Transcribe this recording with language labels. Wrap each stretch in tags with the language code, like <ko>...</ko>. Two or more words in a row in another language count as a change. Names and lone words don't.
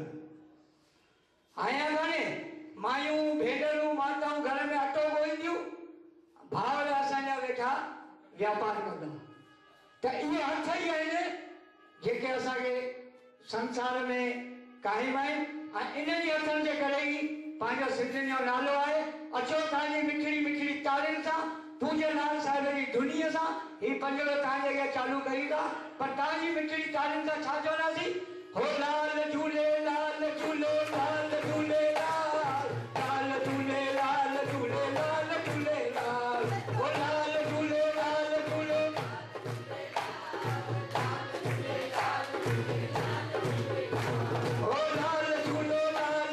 <sd>आया कान्हे मायूं भेनरूं माताऊं घर में अटो ॻोहींदियूं भाउर असांजा वेठा व्यापार कंदा त इहे हथ ई आहिनि जेके असांखे संसार में क़ाइमु आहिनि ऐं इन्हनि हथनि जे करे ई पंहिंजो सिंधियुनि जो नालो आहे। अचो तव्हांजी मिठड़ी मिठड़ी ताड़ियुनि सां पूज्य लाल साहिब जी धुनीअ सां ही पंजड़ो तव्हांजे अॻियां चालू कयूं था पर तव्हांजी मिठड़ी ताड़ियुनि सां छा चवंदासीं हो लाल झूले लाल झूले लाल झूले लाल लाल झूले लाल झूले लाल झूले लाल हो लाल झूले लाल झूले हो लाल झूले लाल</sd>